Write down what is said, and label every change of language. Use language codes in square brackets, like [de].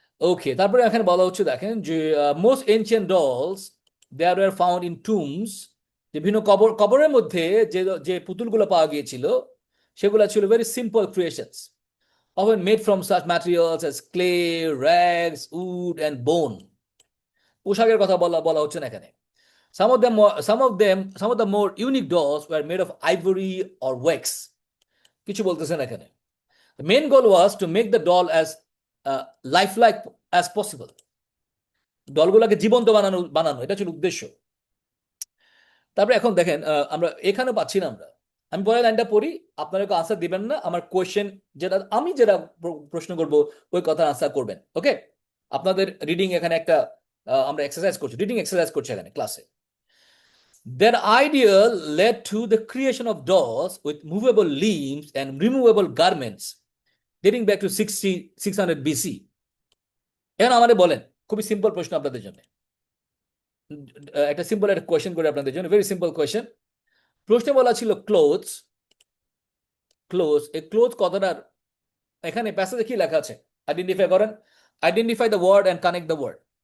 [bn] ওকে, তারপরে এখানে বলা হচ্ছে দেখেন যে [en] most ancient dolls there were found in tombs, [bn] যে ভিন্ন কবরের মধ্যে যে যে পুতুলগুলো পাওয়া গিয়েছিল সেগুলো ছিল [en] Very simple creations, often made from such materials as clay, rags, wood and bone. [bn] পোশাকের কথা বলা বলা হচ্ছে না এখানে। [en] Some of the more unique dolls were made of ivory or wax. [bn] কিছু বলতেছেন এখানে। [en] The main goal was to make the doll as lifelike as possible. [bn] ডলগুলোকে জীবন্ত বানানো বানানো এটা ছিল উদ্দেশ্য। তারপরে এখন দেখেন আমরা এখানে পাচ্ছি না আমরা। আমি পরের লাইনটা পড়ি, আপনারা কেউ আনসার দিবেন না, আমার কোয়েশ্চেন যেটা আমি যেটা প্রশ্ন করব ওই কথার আনসার করবেন। ওকে, আপনাদের রিডিং এখানে একটা আমরা এক্সারসাইজ করছি, রিডিং এক্সারসাইজ করছি এখানে ক্লাসে। [en] Their idea led to the creation of dolls with movable limbs and removable garments dating back to 600 BC. [bn] এখন আমাদের বলেন, খুবই সিম্পল প্রশ্ন আপনাদের জন্য, একটা সিম্পল একটা কোয়েশ্চেন করে আপনাদের জন্য, ভেরি সিম্পল কোয়েশ্চেন। প্রশ্নে বলা ছিল ক্লোথস, এই ক্লোথ কথাটার এখানে প্যাসেজে কি লেখা আছে আইডেন্টিফাই করেন। [en] Identify the word and connect the word.